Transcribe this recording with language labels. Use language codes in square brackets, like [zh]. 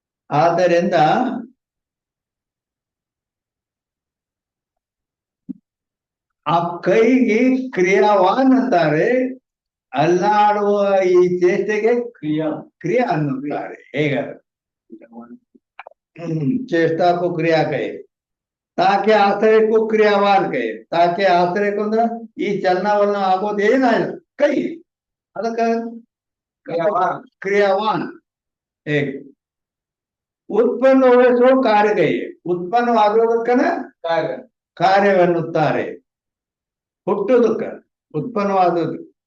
[kn] ಆದ್ದರಿಂದ ಆ ಕೈಗೆ ಕ್ರಿಯಾವಾನ್ ಅಂತಾರೆ, ಅಲ್ಲಾಡುವ ಈ ಚೇಷ್ಟೆಗೆ ಕ್ರಿಯಾ ಅನ್ನುತ್ತಾರೆ. ಹೇಗ [hi] चेष्टा को क्रिया कहे, ताके आश्रय को क्रियावान कहे. ताके आश्रय को [kn] ಅಂದ್ರೆ ಈ ಚಲನವಲನ ಆಗೋದು ಏನಾಯ್ತು? ಕೈ. ಅದಕ್ಕ ಕ್ರಿಯಾವಾನ್. ಕ್ರಿಯಾವಾನ್. ಹೇಗೆ ಉತ್ಪನ್ನಗೊಳಿಸುವ ಕಾರ್ಯಗೈ, ಉತ್ಪನ್ನವಾಗುವುದಕ್ಕನ ಕಾರ್ಯ. ಕಾರ್ಯವೆನ್ನುತ್ತಾರೆ. ಹುಟ್ಟುವುದಕ್ಕ ಉತ್ಪನ್ನವಾದದ್ದು.